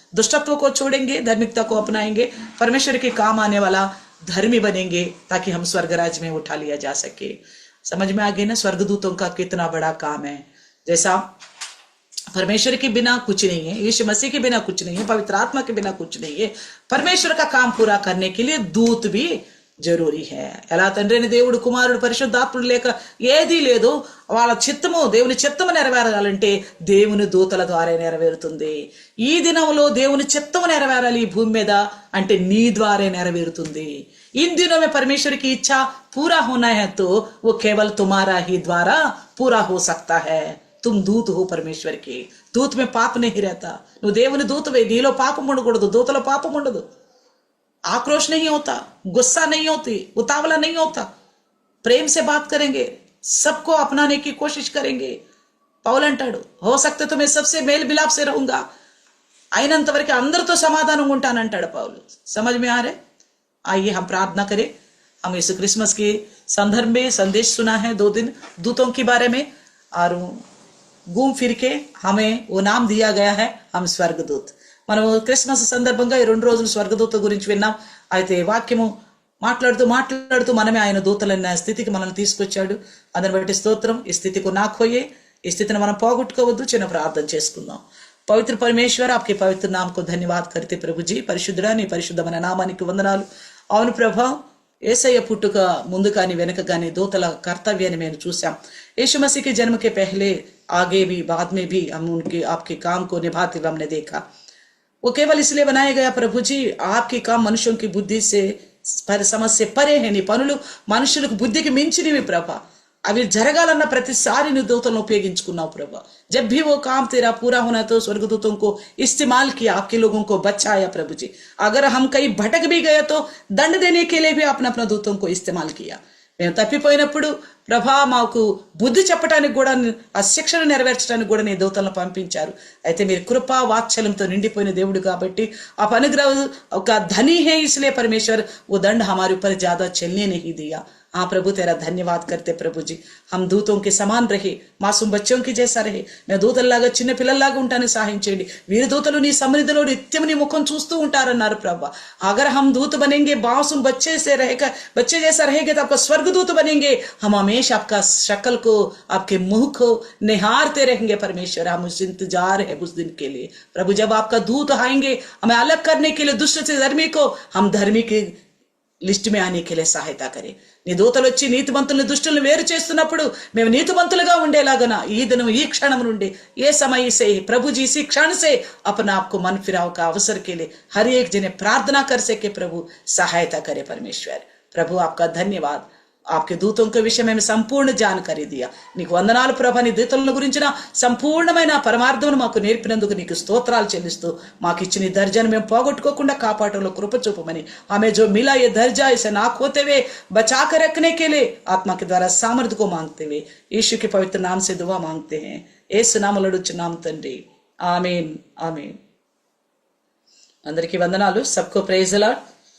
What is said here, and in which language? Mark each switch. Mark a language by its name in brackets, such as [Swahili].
[Hindi] दुष्टत्व को छोड़ेंगे, धार्मिकता को अपनाएंगे, परमेश्वर के काम आने वाला धर्मी बनेंगे, ताकि हम स्वर्ग राज्य में उठा लिया जा सके. समझ में आ गई ना स्वर्गदूतों का कितना बड़ा काम है. जैसा परमेश्वर के बिना कुछ नहीं है, यीशु मसीह के बिना कुछ नहीं है, पवित्र आत्मा के बिना कुछ नहीं है. परमेश्वर का काम पूरा करने के लिए दूत भी జరూరీ హే. [Telugu] ఎలా తండ్రిని దేవుడు, కుమారుడు, పరిశుద్ధాత్ముడు లేక ఏదీ లేదు. వాళ్ళ చిత్తము, దేవుని చిత్తము నెరవేరాలంటే దేవుని దూతల ద్వారా నెరవేరుతుంది. ఈ దినంలో దేవుని చిత్తము నెరవేరాలి ఈ భూమి మీద అంటే నీ ద్వారా నెరవేరుతుంది. [Hindi] इन दिनों में परमेश्वर की इच्छा पूरा होना है तो वो केवल तुम्हारा ही द्वारा पूरा हो सकता है. तुम दूत हो परमेश्वर के. दूत में पाप नहीं रहता. [Telugu] నువ్వు దేవుని దూతవే, నీలో పాపం ఉండకూడదు, దూతలో పాపం ఉండదు. [Hindi] आक्रोश नहीं होता, गुस्सा नहीं होती, उतावला नहीं होता. प्रेम से बात करेंगे, सबको अपनाने की कोशिश करेंगे. [Telugu] పౌలు అంటాడు, [Hindi] हो सकते तो मैं सबसे मेल मिलाप से रहूंगा, [Telugu] అయినంత వరకు అందరితో సమాధానంగా ఉంటానంటాడు పౌలు. [Hindi] समझ में आ रहे? आइए हम प्रार्थना करें. हम इस क्रिसमस के संदर्भ में संदेश सुना है 2 दिन दूतों के बारे में, और घूम फिर के हमें वो नाम दिया गया है, हम स्वर्गदूत. [Telugu] మనం క్రిస్మస్ సందర్భంగా ఈ 2 రోజులు స్వర్గదూత గురించి విన్నాం. అయితే వాక్యము మాట్లాడుతూ మనమే ఆయన దూతలన్న స్థితికి మనల్ని తీసుకొచ్చాడు. అందుని బట్టి స్తోత్రం. ఈ స్థితికి నాకోయే, ఈ స్థితిని మనం పోగొట్టుకోవద్దు. చిన్న ప్రార్థన చేసుకుందాం. [Hindi] పవిత్ర పరమేశ్వర, आपके पवित्र नाम को धन्यवाद करते प्रभु जी. [Telugu] పరిశుద్ధుడా, నీ పరిశుద్ధమైన నామానికి వందనాలు. అవును ప్రభా, యేసయ్య పుట్టుక ముందు కానీ వెనక కానీ దూతల కర్తవ్యాన్ని మేము చూసాం. [Hindi] यीशु मसीह के जन्म के पहले, आगे भी, बाद में भी हम उनके आपके काम को निभाते हुए हमने देखा. वो केवल इसलिए बनाया गया प्रभु जी, आपके काम मनुष्यों की बुद्धि से समझ से परे है. [Telugu] నీ పనులు మనుషులకు బుద్ధికి మించినవి ప్రభా. అవి జరగాలన్న ప్రతిసారి నీ దూతలను ఉపయోగించుకున్నావు ప్రభా. [Hindi] जब भी वो काम तेरा पूरा होना तो स्वर्गदूतों को इस्तेमाल किया, आपके लोगों को बचाया प्रभु जी. अगर हम कहीं भटक भी गए तो दंड देने के लिए भी आपने अपना दूतों को इस्तेमाल किया. [Telugu] మేము తప్పిపోయినప్పుడు ప్రభా మాకు బుద్ధి చెప్పడానికి కూడా, ఆ శిక్షను నెరవేర్చడానికి కూడా నీ దూతలను పంపించారు. అయితే మీరు కృపా వాత్సల్యంతో నిండిపోయిన దేవుడు కాబట్టి ఆ అనుగ్రహ ఒక [Hindi] ధनी है, इसलिए परमेश्वर वो दंड हमारे ऊपर ज्यादा चलने नहीं दिया. हाँ प्रभु तेरा धन्यवाद करते प्रभु जी, हम दूतों के समान रहे, మాసూం బచ్చోं की जैसा रहे, [Telugu] మేము దూతల్లాగా చిన్న పిల్లల్లాగా ఉంటానికి సహాయం చేయండి. వీరి దూతలు నీ సన్నిధిలో నిత్యం నీ ముఖం చూస్తూ ఉంటారన్నారు ప్రభు. [Hindi] अगर हम दूत बनेंगे मासूम बच्चे से रहेगा, बच्चे जैसा रहेंगे तो आपका स्वर्गदूत बनेंगे. हम हमेशा आपका शक्ल को, आपके मुंह को निहारते रहेंगे परमेश्वर. हम उस इंतजार है उस दिन के लिए प्रभु, जब आपका दूत आएंगे हमें अलग करने के लिए दुष्ट से धर्मी को, हम धर्मी के లిస్ట్ में आने के लिए सहायता करें. [Telugu] నీ దూతలు వచ్చి నీతిమంతుల్ని దుష్టుల్ని వేరు చేస్తున్నప్పుడు మేము నీతిమంతులుగా ఉండేలాగన ఈ దినం ఈ క్షణం నుండి ఏ [Hindi] समय से प्रभु जी इसी क्षण से अपना आपको मन फिराव का अवसर के लिए हर एक जने प्रार्थना कर सके. प्रभु सहायता करे परमेश्वर. प्रभु आपका धन्यवाद, आपके दूतों के विषय में సంపూర్ణ జానకారీ దియా. [Telugu] నీకు వందనాలు ప్రభా, నీ దూతలను గురించిన సంపూర్ణమైన పరమార్థమును మాకు నేర్పినందుకు నీకు స్తోత్రాలు చెల్లిస్తూ మాకు ఇచ్చిన ఈ దర్జాను మేము పోగొట్టుకోకుండా కాపాటంలో కృప చూపమని, ఆమె [Hindi] जो मिला ये दर्जा इसे ना खोते हुए बचा कर रखने के लिए आत्मा के द्वारा सामर्थ्य को मांगते हुए यीशु के पवित्र नाम से दुआ मांगते हैं. [Telugu] యేసు నామములో అడుగుచున్నాము తండ్రి, ఆమేన్ ఆమేన్. అందరికీ వందనాలు. सबको ప్రైజ్ ది లార్డ్.